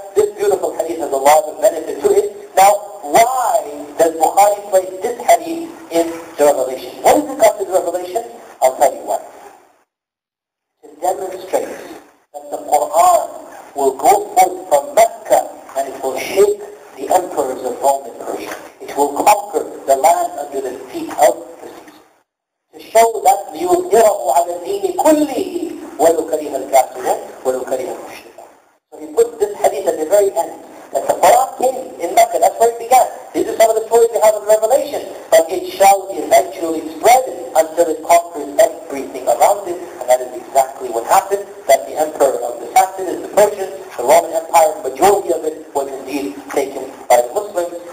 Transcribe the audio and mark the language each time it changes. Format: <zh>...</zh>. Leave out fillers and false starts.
<en>This beautiful hadith has a lot of benefit to it. Now, why does Bukhari place this hadith in the Revelation? What is it got to the Revelation? I'll tell you why. To demonstrate that the Quran will go forth from Mecca and it will shake the emperors of Rome and Persia. It will conquer the land under the feet of the Caesar.</en> <ar>To show that لِيُظْهِرَهُ عَلَى الدِّينِ كُلِّهِ وَلَوْ كَرِهَ الْكَافِرُونَ وَلَوْ كَرِهَ الْمُشْرِكُونَ.</ar> <en>So he put this hadith at the very end. That the Quran came in Mecca, that's where it began. These are some of the stories we have of Revelation. But it shall eventually spread until it conquers everything around it. And that is exactly what happened. That the emperor of the Sassanids, the Persians, the Roman Empire, the majority of it was indeed taken by the Muslims.</en>